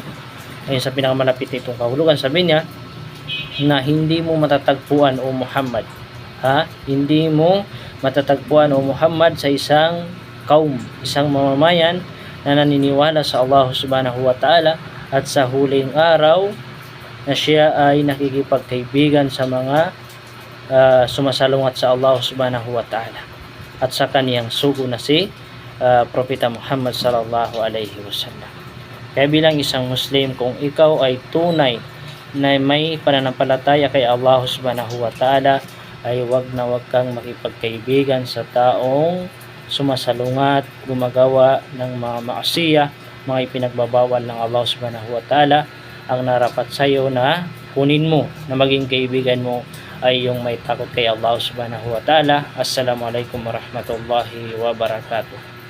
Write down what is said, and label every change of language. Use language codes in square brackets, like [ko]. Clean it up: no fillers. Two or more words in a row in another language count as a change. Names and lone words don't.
[tl] Ayun, sa pinakamalapit nitong kahulugan, sabi niya na hindi mo matatagpuan o Muhammad, hindi mo matatagpuan o Muhammad sa isang kaum, isang mamamayan na naniniwala sa [ar] الله سبحانه وتعالى [tl] at sa huling araw, na siya ay nakikipagkaibigan sa mga sumasalungat sa [ar] الله سبحانه وتعالى [tl] at sa kaniyang sugo na si Propeta Muhammad [ar] صلى الله عليه وسلم. [tl] Kaya bilang isang Muslim, kung ikaw ay tunay na may pananampalataya kay [ar] الله سبحانه وتعالى, [tl] ay wag kang makipagkaibigan sa taong sumasalungat, gumagawa ng mga maasiya, mga ipinagbabawal ng [ar] الله سبحانه وتعالى. [tl] Ang narapat sa iyo na kunin mo, na maging kaibigan mo, ay yung may takot kay [ar] الله سبحانه وتعالى. السلام عليكم ورحمة الله وبركاته.